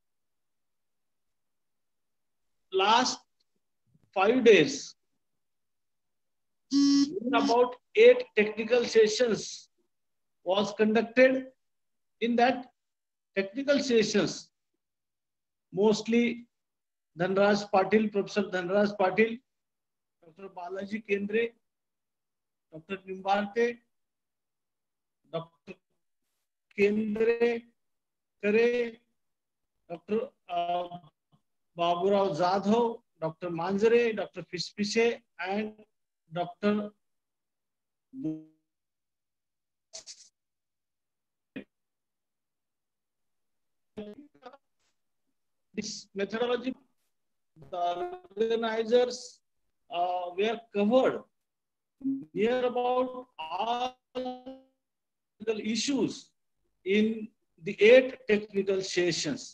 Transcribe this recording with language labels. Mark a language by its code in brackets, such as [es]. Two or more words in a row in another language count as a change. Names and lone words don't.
[en] Last 5 days, about 8 technical sessions was conducted. In that technical sessions, mostly Dhanraj Patil, Professor Dhanraj Patil, Dr. Balaji Kendre, Dr. Nimbarte, Dr. Kendre Kare, Dr. Baburao Jadhav, Dr. Manjare, Dr. Fispise, and Dr. This methodology, the organizers were covered near about all issues in the 8 technical sessions.